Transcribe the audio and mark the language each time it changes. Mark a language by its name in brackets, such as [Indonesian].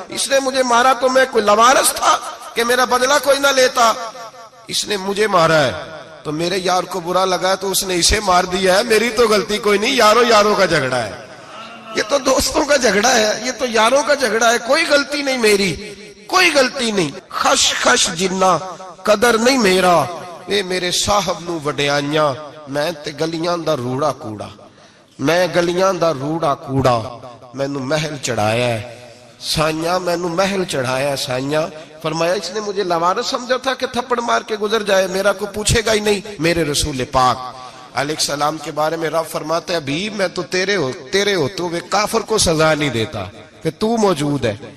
[Urdu] اس نے مجھے مارا تو میں کوئی لوارث تھا کہ میرا بدلہ کوئی نہ لیتا. اس نے مجھے مارا ہے تو میرے یار کو برا لگا تو اس نے اسے مار دیا ہے, میری تو غلطی کوئی نہیں. یاروں کا جھگڑا ہے, یہ تو دوستوں کا جھگڑا ہے, یہ تو یاروں کا جھگڑا ہے, کوئی غلطی نہیں میری, کوئی غلطی نہیں. [Punjabi] خش خش جنہ قدر نہیں میرا, اے میرے صاحب نو وڈیاں, میں تے گلیاں دا روڑا کوڑا, میں گلیاں دا روڑا کوڑا. میں نو محل چڑھایا ہے سائیاں, میں نو محل چڑھایا ہے سائیاں. [Urdu] فرمایا اس نے مجھے لوارث سمجھا تھا کہ تھپڑ مار کے گزر جائے, میرا کو پوچھے گا ہی نہیں. میرے رسول پاک علیہ السلام کے بارے میں رب فرماتے ہیں ابھی میں تو تیرے ہوتے ہوئے کافر کو سزا نہیں دیتا کہ تو موجود ہے.